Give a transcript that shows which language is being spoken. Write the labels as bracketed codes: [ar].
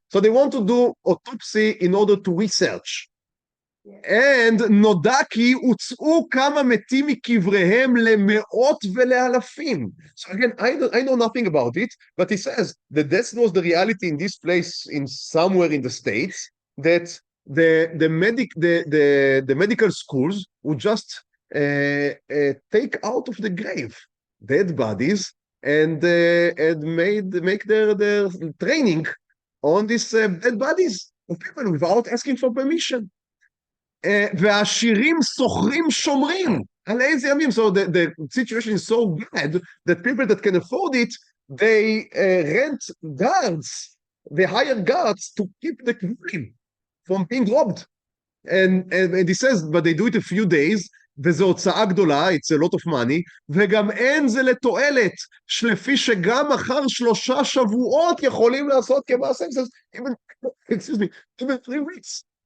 [en] So they want to do autopsy in order to research. [he] And נודע כי הוצאו כמה מתים מקבריהם למאות ולאלפים. [en] So again, I know nothing about it, but he says that this was the reality in this place in somewhere in the States, that the medical schools would just take out of the grave dead bodies and make their training on these dead bodies of people without asking for permission. [he] והעשירים שוכרים שומרים על איזה ימים. [en] So the situation is so bad that people that can afford it, they rent guards, they hire guards to keep the queen from being robbed. And he says, but they do it a few days, [he] וזו הוצאה גדולה, [en] it's a lot of money, [he] וגם אין זה לתועלת, שלפי שגם אחר 3 שבועות יכולים לעשות כמעשה, [en] even 3 weeks.